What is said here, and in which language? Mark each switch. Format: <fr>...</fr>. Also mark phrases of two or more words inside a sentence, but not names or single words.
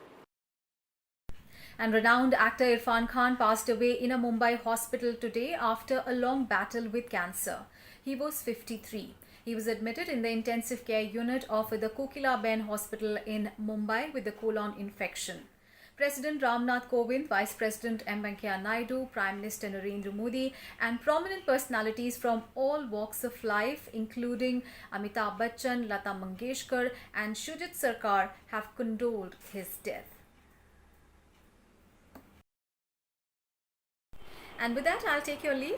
<en>And renowned actor Irfan Khan passed away in a Mumbai hospital today after a long battle with cancer. He was 53. He was admitted in the intensive care unit of the Kokilaben Hospital in Mumbai with a colon infection. President Ramnath Kovind, Vice President M. Venkaiah Naidu, Prime Minister Narendra Modi and prominent personalities from all walks of life including Amitabh Bachchan, Lata Mangeshkar and Shujit Sarkar have condoled his death. And with that, I'll take your leave.</en>